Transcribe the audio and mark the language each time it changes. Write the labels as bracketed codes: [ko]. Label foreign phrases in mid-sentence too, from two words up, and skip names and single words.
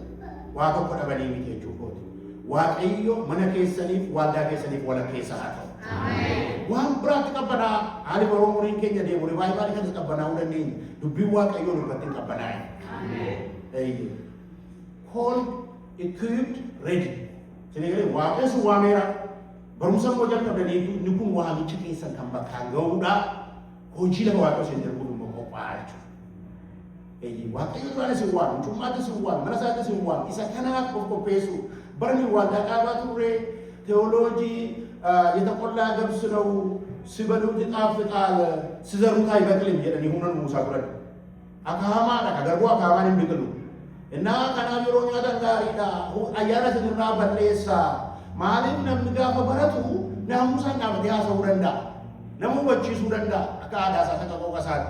[om] Waa tokko dhabanii miti jechuudha. Waaqayyo mana keessaniif waldaa keessaniif walakkeessa haa ta'u. waan biraatti qabbanaa haali baroo muriin keenya deemu rivaayivaali kanas qabbanaa hin dandeenye dubbiin waaqayyoo nurratti hin qabbanaa'e. [en] Called, equipped, ready. [om] Sini waaqayyo sun waameera barumsa immoo jalqabdanii inni kun waamicha keessan kan bakkaan ga'uudha hojii lafa waaqayyo isin darbuuf immoo qophaa'aa jechuudha. Waaqayyo duraan isin waame, mucummaatti isin waame, mana isaatti isin waame, isa kanaaf of qopheessu barni waldaa dhaabaa turre teoloojii [am] የተቆላ ገብስ ነው ሲበሉት ይጣፍጣል ሲዘሩት አይበቅልም [om] jedhani hunan Muusaa turan. Akaamaadha kagarbu akaamaan hin biqilu. Innaa kanaaf yeroo nyaatan gaariidha ayyaana sirraa balleessa maaliif namni gaafa baratu naamusaan dhaabatee haasa'uu danda'a. Nama hubachiisuu danda'a akka aadaa isaa akka qoqa isaatti.